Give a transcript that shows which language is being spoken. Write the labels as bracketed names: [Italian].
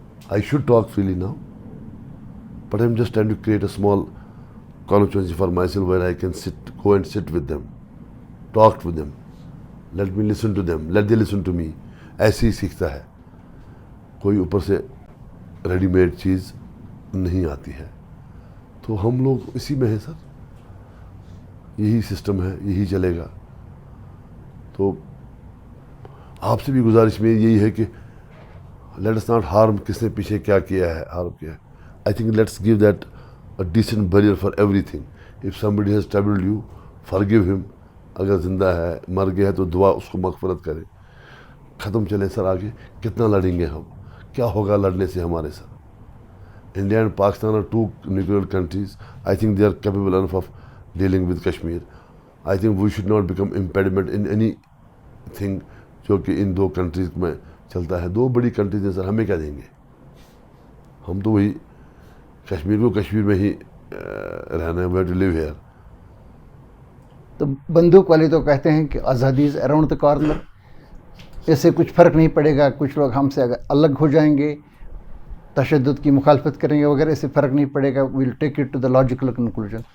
[English] I should talk freely now. But I'm just trying to create a small constituency for myself where I can go and sit with them, talk with them. Let me listen to them. Let they listen to me. [Urdu] ایسے ہی سیکھتا ہے. کوئی اوپر سے ready made چیز نہیں آتی ہے. تو ہم لوگ اسی میں ہیں سر. یہی سسٹم ہے, یہی چلے گا. تو آپ سے بھی گزارش میں یہی ہے کہ [English] Let us not harm. [Urdu] کس نے پیچھے کیا کیا ہے, ہارم کیا ہے. [English] I think let's give that a decent barrier for everything. If somebody has troubled you, forgive him. [Urdu] اگر زندہ ہے, مر گیا ہے تو دعا اس کو مغفرت کرے. ختم چلے سر آگے. کتنا لڑیں گے ہم, کیا ہوگا لڑنے سے ہمارے سر. [English] India and Pakistan are two nuclear countries. I think they are capable enough of dealing with Kashmir. I think we should not become impediment in anything [Urdu] جو کہ ان دو کنٹریز میں چلتا ہے. دو بڑی کنٹریز ہیں سر, ہمیں کیا دیں گے. ہم تو وہی کشمیر کو کشمیر میں ہی رہنا ہے, [English] we have to live here. [Urdu] تو بندوق والے تو کہتے ہیں کہ آزادی [English] is around the corner, [Urdu] اس سے کچھ فرق نہیں پڑے گا, کچھ لوگ ہم سے اگر الگ ہو جائیں گے, تشدد کی مخالفت کریں گے وغیرہ, اس سے فرق نہیں پڑے گا, [English] We'll take it to the logical conclusion.